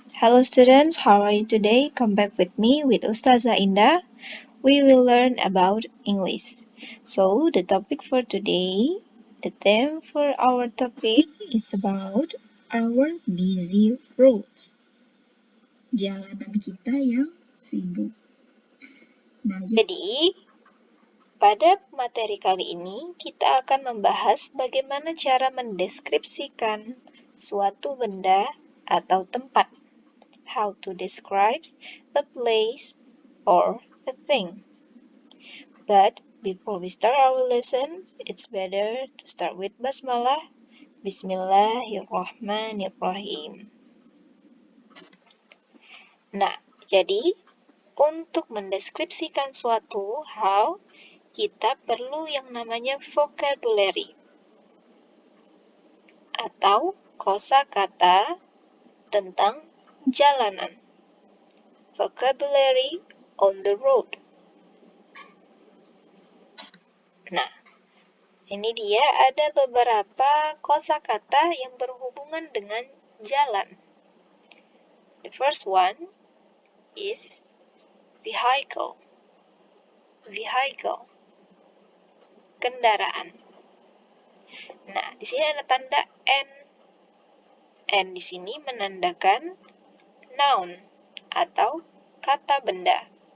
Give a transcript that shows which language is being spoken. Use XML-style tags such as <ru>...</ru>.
<en>Hello students, how are you today? Come back with me with Ustazah Indah. We will learn about English. So, the topic for today, the theme for our topic is about our busy roads.</en> <id>Jalanan kita yang sibuk. Nah, jadi pada materi kali ini, kita akan membahas bagaimana cara mendeskripsikan suatu benda atau tempat.</id> <en>How to describe a place or a thing. But before we start our lesson, it's better to start with basmalah.</en> <ar>Bismillahirrahmanirrahim.</ar> <id>Nah, jadi untuk mendeskripsikan suatu hal, kita perlu yang namanya vocabulary atau kosakata tentang jalanan.</id> <en>Vocabulary on the road.</en> <id>Nah, ini dia ada beberapa kosakata yang berhubungan dengan jalan.</id> <en>The first one is vehicle.</en> <id>Vehicle. Kendaraan. Nah, di sini ada tanda N. N di sini menandakan noun atau kata benda.</id>